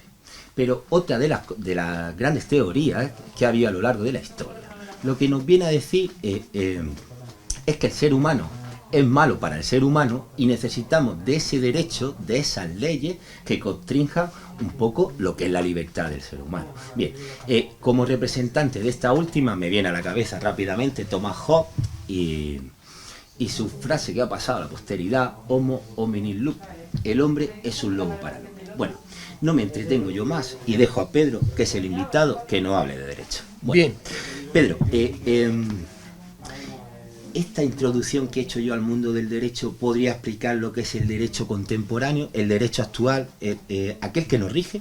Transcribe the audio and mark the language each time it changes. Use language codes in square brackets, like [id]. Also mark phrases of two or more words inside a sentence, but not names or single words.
[es] Pero otra de las grandes teorías que ha habido a lo largo de la historia, lo que nos viene a decir es que el ser humano es malo para el ser humano y necesitamos de ese derecho, de esas leyes que constrinjan un poco lo que es la libertad del ser humano. Bien, como representante de esta última me viene a la cabeza rápidamente Thomas Hobbes y su frase que ha pasado a la posteridad: [la] Homo hominis lupus, [es] el hombre es un lobo para el hombre. Bueno, no me entretengo yo más y dejo a Pedro, que es el invitado, que no hable de derecho. Bueno, bien, Pedro, esta introducción que he hecho yo al mundo del derecho podría explicar lo que es el derecho contemporáneo, el derecho actual, aquel que nos rige.